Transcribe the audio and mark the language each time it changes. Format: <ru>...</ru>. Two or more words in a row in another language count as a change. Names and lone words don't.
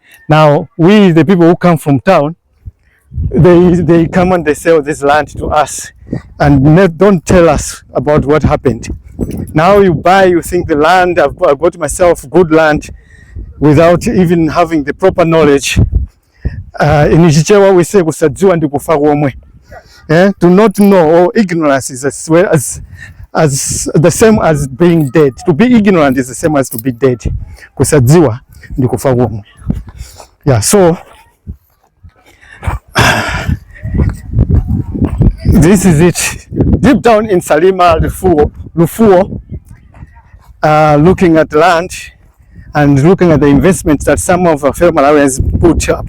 <en>Now, we, the people who come from town, they come and they sell this land to us and don't tell us about what happened. Now you buy, you think the land, I've got myself good land without even having the proper knowledge. In Ichichewa we say</en> <ny>kusadziwa ndi kufa komwe.</ny> <en>To not know, or ignorance is as well as the same as being dead. To be ignorant is the same as to be dead.</en> <ny>Kusadziwa ndi kufa komwe.</ny> <en>Yeah, so this is it. Deep down in Salima, Lufuo, looking at land and looking at the investments that some of our fellow Malawians put up.</en>